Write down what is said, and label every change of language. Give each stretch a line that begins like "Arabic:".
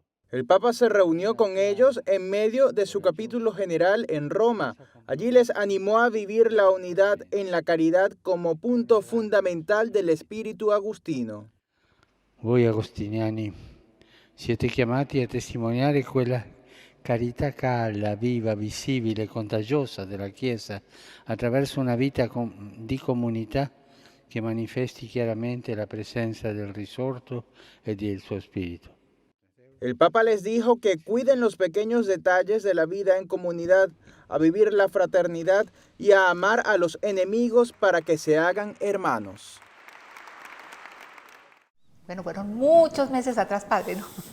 Spanish: El Papa se reunió con ellos en medio de su capítulo general en Roma. Allí les animó a vivir la unidad en la caridad como punto fundamental del espíritu agustino.
Italian: Voi agostiniani siete chiamati a testimoniare quella carità calla, viva, visibile, contagiosa della Chiesa attraverso una vita di comunità che manifesti chiaramente la presenza del risorto e del suo spirito.
Spanish: El Papa les dijo que cuiden los pequeños detalles de la vida en comunidad, a vivir la fraternidad y a amar a los enemigos para que se hagan hermanos. Bueno, fueron muchos meses atrás, padre, ¿no?